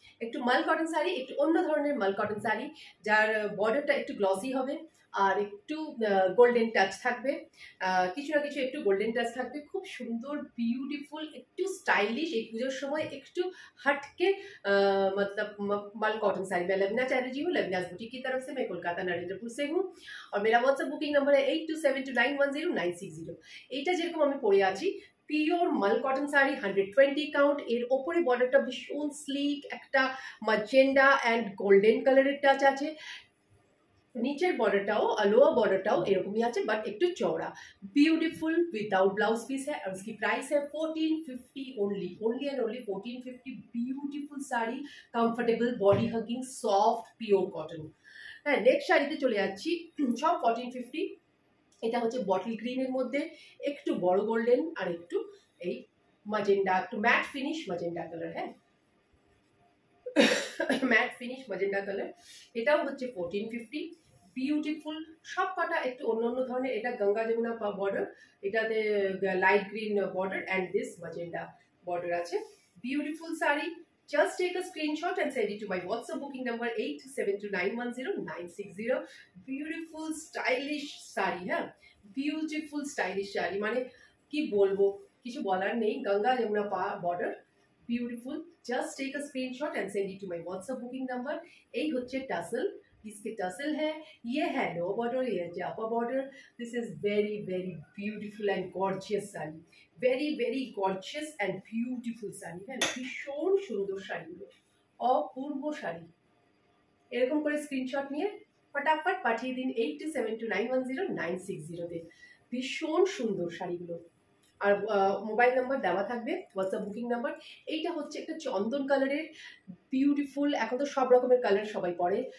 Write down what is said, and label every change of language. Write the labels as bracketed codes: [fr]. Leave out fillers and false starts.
[bn] একটু মাল কটন শাড়ি, একটু অন্য ধরনের মাল কটন শাড়ি, যার বর্ডারটা একটু গ্লসি হবে আর একটু গোল্ডেন টাচ থাকবে, কিছু না কিছু একটু গোল্ডেন টাচ থাকবে। খুব সুন্দর, বিউটিফুল, একটু স্টাইলিশ, এই পুজোর সময় একটু [hi] हटके मतलब माल कॉटन साड़ी। मैं लबना चैटर्जी हूँ, लबनास बुटीक की तरफ से। मैं कोलकाता नरेंद्रपुर से हूँ और मेरा व्हाट्सएप बुकिंग नंबर है 8272210960। [bn] এইটা যেরকম আমি পরে আছি পিওর মাল কটন শাড়ি, 120 কাউন্ট। এর ওপরে বর্ডারটা ভীষণ স্লিক, একটা ম্যাজেন্ডা অ্যান্ড গোল্ডেন কালারের টাচ আছে। নিচের বর্ডারটাও, लोअर बॉर्डरটাও এরকমই আছে, বাট একটু চওড়া। [hi] ब्यूटीफुल विदाउट ब्लाउज पीस है और उसकी प्राइस है 1450 only and only 1450। [bn] Beautiful sari, comfortable, body hugging, soft, pure cotton. হ্যাঁ, নেক্সট শাড়িতে চলে যাচ্ছি, সব 1450। এটা হচ্ছে বটল গ্রিনের মধ্যে একটু বড় গোল্ডেন আর একটু এই ম্যাজেন্ডা, একটু ম্যাট ফিনিশ ম্যাজেন্ডা কালার। হ্যাঁ, ম্যাট ফিনিশ ম্যাজেন্ডা কালার। এটাও হচ্ছে 1450। বিউটিফুল, সব কটা একটু অন্য অন্য ধরনের। এটা গঙ্গা যমুনা বর্ডার, এটাতে light green border and this magenta border আছে। Beautiful sari. [en] Just take a screenshot and send it to my WhatsApp booking number 8272910960। [bn] Beautiful stylish sari. হ্যাঁ, বিউটিফুল স্টাইলিশ শাড়ি, মানে কি বলবো, কিছু বলার নেই। Ganga Jamuna border, beautiful. [en] Just take a screenshot and send it to my WhatsApp booking number. [hi] यही होच्छे tussle, इसके टसल है, ये है लोअर बॉर्डर, ये है upper border. [en] This is very very beautiful and gorgeous sari, very very gorgeous and beautiful sari. [hi] है भीषण सुंदर [bn] শাড়িগুলো, অপূর্ব শাড়ি। এরকম করে স্ক্রিনশট নিয়ে ফটাফট পাঠিয়ে দিন 8272910960 তে। ভীষণ সুন্দর শাড়িগুলো, আর মোবাইল নাম্বার দেওয়া থাকবে, হোয়াটসঅ্যাপ বুকিং নাম্বার। এইটা হচ্ছে একটা চন্দন কালারের, বিউটিফুল। এখন তো সব রকমের কালার সবাই পরে।